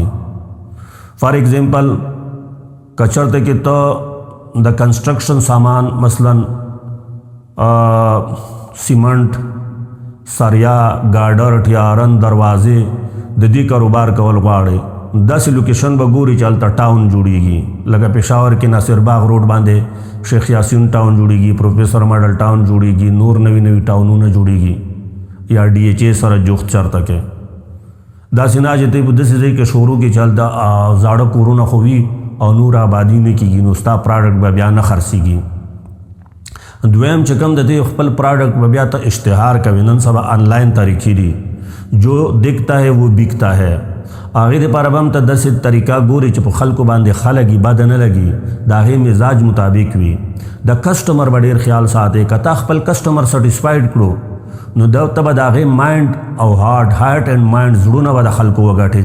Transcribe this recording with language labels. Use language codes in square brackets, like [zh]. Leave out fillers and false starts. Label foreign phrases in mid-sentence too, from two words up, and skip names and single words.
[en] for example [ps] که چېرته کې ته د کنسټرکشن سامان مثلا سیمنټ، سریا، ګاډر، ټیارن، دروازې، د دې کاروبار کول غواړئ، داسې لوکیشن به ګوري چې هلته ټاون جوړیږي، لکه پېښور کې ناصر باغ روډ باندې شیخ یاسین ټاون جوړیږي، پروفیسر ماډل ټاون جوړیږي، نور نوي نوي ټاونونه جوړیږي، یا DHA سره جوخت چېرته کې. داسې نه چې ته په داسې ځای کې شروع کې چې هلته زاړه کورونه خو وي او نور آبادی نه کیږي نو ستا پروډکټ به بیا نه خرڅیږي. دویم چې کوم د دې خپل پروډکټ به بیا ته اشتهار کوي. نن سبا آنلاین طریقې دي [ur] جو دکھتا ہے وہ بکتا ہے. [ps] هغې دپاره به هم ته داسې طریقه ګوري چې په خلکو باندې ښه لګي بده نه لګي د هغې مزاج مطابق وي. د کسټمر به ډېر خیال ساتي. که تا خپل کسټمر سټسفاید کړو نو ته به د هغې مایند او [en] heart and mind [ps] زړونه به د خلکو وګټې.